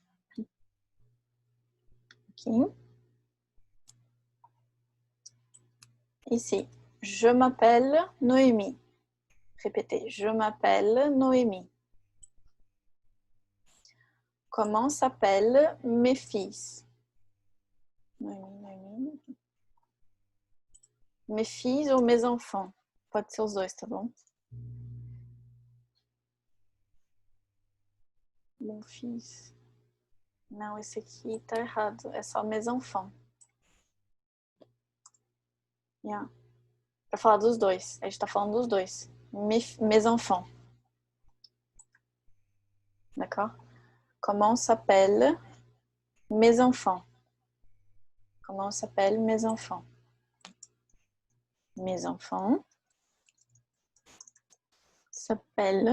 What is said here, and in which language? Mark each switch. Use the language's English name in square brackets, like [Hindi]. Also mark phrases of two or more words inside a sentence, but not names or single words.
[French] Ok. Ici, je m'appelle Noémie. Répétez, je m'appelle Noémie. Comment s'appellent mes fils? Noémie. Mes filles ou mes enfants? [Portuguese] Pode ser os dois, tá bom? [French] Mon fils. [Portuguese] Não, esse aqui tá errado. É só [French] mes enfants. [Portuguese] Yeah. Pra falar dos dois. A gente tá falando dos dois. [French] Mes enfants. D'accord? Comment s'appellent mes enfants? Comment s'appellent mes enfants? Mes enfants s'appellent...